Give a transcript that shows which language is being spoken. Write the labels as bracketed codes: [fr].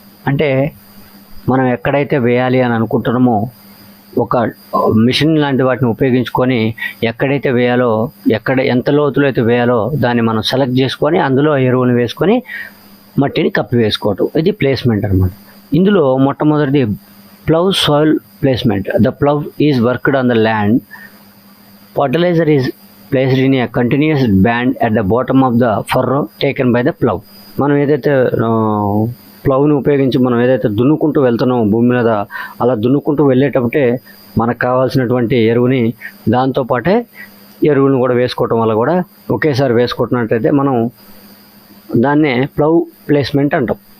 [te] అంటే మనం ఎక్కడైతే వేయాలి అని అనుకుంటున్నామో ఒక మిషన్ లాంటి వాటిని ఉపయోగించుకొని ఎక్కడైతే వేయాలో, ఎంత లోతులో అయితే వేయాలో దాన్ని మనం సెలెక్ట్ చేసుకొని అందులో ఎరువులు వేసుకొని మట్టిని కప్పి వేసుకోవటం, ఇది ప్లేస్మెంట్ అనమాట. ఇందులో మొట్టమొదటిది [en] plough soil placement. The plough is worked on the land. Fertilizer is placed in a continuous band at the bottom of the furrow taken by the plough. [te] మనం ఏదైతే ప్లవ్ని ఉపయోగించి మనం ఏదైతే దున్నుకుంటూ వెళ్తున్నామో భూమి మీద, అలా దున్నుకుంటూ వెళ్ళేటప్పుడే మనకు కావాల్సినటువంటి ఎరువుని దాంతోపాటే ఎరువులను కూడా వేసుకోవటం వల్ల కూడా ఒకేసారి వేసుకుంటున్నట్టయితే మనం దాన్నే ప్లవ్ ప్లేస్మెంట్ అంటాం.